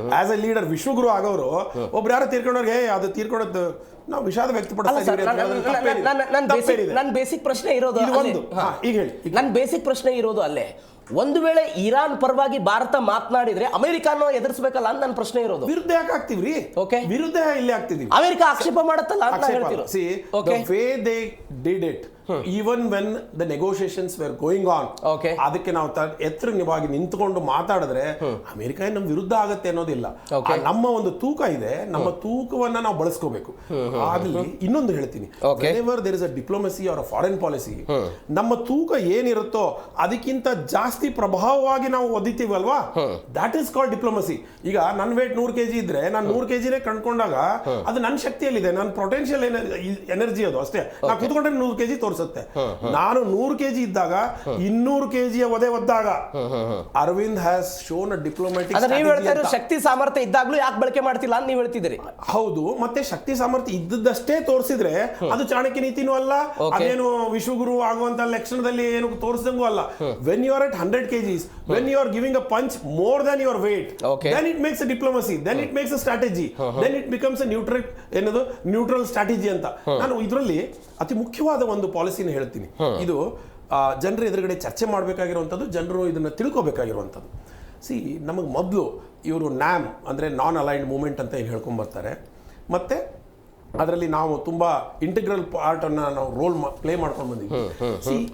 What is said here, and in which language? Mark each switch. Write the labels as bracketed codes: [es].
[en] as a leader, [kn] ವಿಶ್ವಗುರು ಆಗೋರು ಒಬ್ರು ಯಾರು ತೀರ್ಕೊಂಡವ್ರಿಗೆ ಅದು ತೀರ್ಕೊಳ್ಳೋದು ನಾವು ವಿಷಾದ ವ್ಯಕ್ತಪಡಿಸ್ತೀವಿ. ನನ್ನ ಬೇಸಿಕ್ ಪ್ರಶ್ನೆ ಇರೋದು ಈಗ ಹೇಳಿ, ನನ್ನ ಬೇಸಿಕ್ ಪ್ರಶ್ನೆ ಇರೋದು ಅಲ್ಲೇ. ಒಂದು ವೇಳೆ ಇರಾನ್ ಪರವಾಗಿ ಭಾರತ ಮಾತನಾಡಿದ್ರೆ ಅಮೆರಿಕಾನು ಎದುರಿಸಬೇಕಲ್ಲ ಅಂತ ನನ್ನ ಪ್ರಶ್ನೆ ಇರೋದು. ವಿರುದ್ಧ ಯಾಕೆ ಆಗ್ತೀವ್ರಿ? ವಿರುದ್ಧ ಇಲ್ಲಿ ಆಗ್ತಿದೀವಿ. ಅಮೆರಿಕ ಆಕ್ಷೇಪ ಮಾಡುತ್ತಲ್ಲ ಅಂತ ಹೇಳ್ತಿರೋ. [en] See, the way they did it, even when the negotiations were going on, [kn] ಅದಕ್ಕೆ ನಾವು ಎತ್ತರವಾಗಿ ನಿಂತ್ಕೊಂಡು ಮಾತಾಡಿದ್ರೆ ಅಮೆರಿಕ ನಮ್ಮ ವಿರುದ್ಧ ಆಗತ್ತೆ ಅನ್ನೋದಿಲ್ಲ. ನಮ್ಮ ಒಂದು ತೂಕ ಇದೆ, ನಮ್ಮ ತೂಕವನ್ನ ನಾವು ಬಳಸ್ಕೋಬೇಕು. ಅಲ್ಲಿ ಇನ್ನೊಂದು ಹೇಳ್ತೀನಿ, [en] whenever there is a diplomacy or a foreign policy, [kn] ನಮ್ಮ ತೂಕ ಏನಿರುತ್ತೋ ಅದಕ್ಕಿಂತ ಜಾಸ್ತಿ ಪ್ರಭಾವವಾಗಿ ನಾವು ಒದಿತೀವಲ್ವಾ, [en] That is called diplomacy. [kn] ಈಗ ನನ್ನ ವೇಟ್ 100 kg ಇದ್ರೆ ನಾನು 100 kgನೇ ಕಂಡ್ಕೊಂಡಾಗ ಅದು ನನ್ನ ಶಕ್ತಿಯಲ್ಲಿದೆ, ನನ್ನ ಪೊಟೆನ್ಶಿಯಲ್ ಎನರ್ಜಿ ಅದು ಅಷ್ಟೇ. ನಾವು ಕೂತ್ಕೊಂಡ್ರೆ 100 kg ತೋರಿಸುತ್ತೆ. ನಾನು 100 kg ಇದ್ದಾಗ 200 kg ಒದೆ ಒದ್ದಾಗ [en] Arvind has shown a diplomatic. [kn] ಶಕ್ತಿ ಸಾಮರ್ಥ್ಯ ಇದ್ದಾಗ್ಲೂ ಯಾಕೆ ಬಳಕೆ ಮಾಡ್ತಿಲ್ಲ ಅಂತ ನೀವು ಹೇಳ್ತಿದ್ದೀರಿ. ಹೌದು, ಮತ್ತೆ ಶಕ್ತಿ ಸಾಮರ್ಥ್ಯ ಇದ್ದಷ್ಟೇ ತೋರಿಸಿದ್ರೆ ಅದು ಚಾಣಕ್ಯ ನೀತಿನೂ ಅಲ್ಲ, ಅದೇನು ವಿಶ್ವಗುರು ಆಗುವಂತ ಲಕ್ಷಣದಲ್ಲಿ ಏನು ತೋರಿಸಿದಂಗೂ ಅಲ್ಲ. [en] When you are at 100 kgs, when you are giving a punch more than your weight, then it makes a diplomacy, then it makes a strategy, then it becomes a neutral strategy ಅಂತ. [kn] ನಾನು ಇದರಲ್ಲಿ ಅತಿ ಮುಖ್ಯವಾದ ಒಂದು ಪಾಲಿಸಿನ ಹೇಳ್ತೀನಿ. ಇದು ಜನರ ಎದುರುಗಡೆ ಚರ್ಚೆ ಮಾಡಬೇಕಾಗಿರುವಂಥದ್ದು, ಜನರು ಇದನ್ನ ತಿಳ್ಕೊಬೇಕಾಗಿರುವಂಥದ್ದು. ಸಿ, ನಮಗೆ ಮೊದಲು ಇವರು ನ್ಯಾಮ್ ಅಂದರೆ ನಾನ್ ಅಲೈನ್ಡ್ ಮೂವ್ಮೆಂಟ್ ಅಂತ ಏನು ಹೇಳ್ಕೊಂಡ್ ಬರ್ತಾರೆ, ಮತ್ತೆ ಅದರಲ್ಲಿ ನಾವು ತುಂಬಾ ಇಂಟಿಗ್ರಲ್ ಪಾರ್ಟ್ ಅನ್ನ ನಾವು ರೋಲ್ ಪ್ಲೇ ಮಾಡ್ಕೊಂಡು ಬಂದಿದ್ವಿ.